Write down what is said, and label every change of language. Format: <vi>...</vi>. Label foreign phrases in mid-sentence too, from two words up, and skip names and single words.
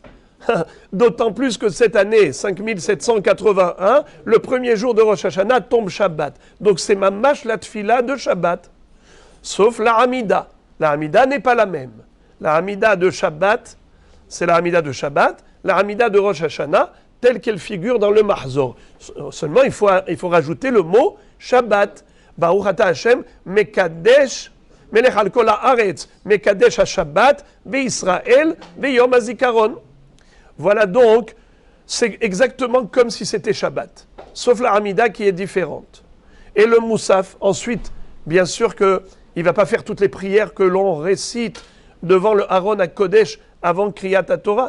<fr>D'autant plus que cette année, 5781, le premier jour de Rosh Hashanah tombe Shabbat. Donc c'est mamash la tfila de Shabbat. Sauf la Hamida. La Hamida n'est pas la même. La Hamida de Shabbat, c'est la Hamida de Shabbat. La Hamida de Rosh Hashanah, telle qu'elle figure dans le Mahzor. Seulement, il faut rajouter le mot Shabbat.</fr> <he>ברוך אתה השם, מקדש, מלך על כל הארץ, מקדש השבת, בישראל, ביום הזכרון.</he> <fr>Voilà donc, c'est exactement comme si c'était Shabbat. Sauf la Hamida qui est différente. Et le Moussaf, ensuite, bien sûr qu'il ne va pas faire toutes les prières que l'on récite devant le</fr> <he>ארון הקודש</he> <fr>avant</fr> <he>קריאת התורה.</he>